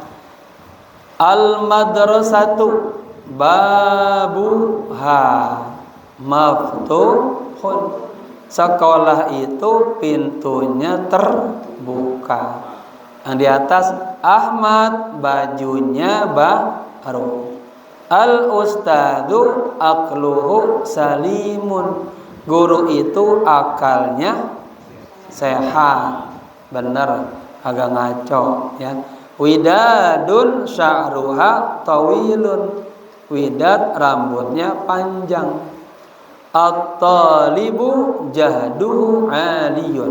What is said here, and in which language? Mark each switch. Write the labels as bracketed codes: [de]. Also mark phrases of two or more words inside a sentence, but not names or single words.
[ar] المدرسة بابها مفتوح. [id] Sekolah itu pintunya terbuka. Yang di atas Ahmad bajunya baru. [ar] الأستاذ عقله سليم. [id] Guru itu akalnya sehat. Benar, agak ngaco ya. [ar] وداد شعرها طويل. [id] Widad rambutnya panjang. [ar] الطالب جهده عال.